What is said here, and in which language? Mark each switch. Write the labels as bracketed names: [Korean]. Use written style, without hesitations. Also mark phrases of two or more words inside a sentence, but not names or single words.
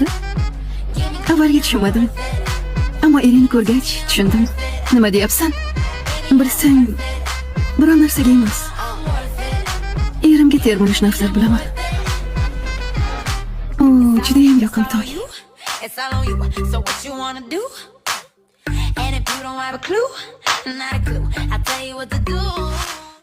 [Uzbek] Avvalga tushunmadim. Ammo eringni ko'rgach tushundim. Nima deyapsan? Bilsang, biror narsaga emas. Erimga termilish nafslar bilaman. Judayam yoqimtoy. [English] It's all on you, so what you wanna do? And if you don't have a clue, not a clue, I'll tell you what to do.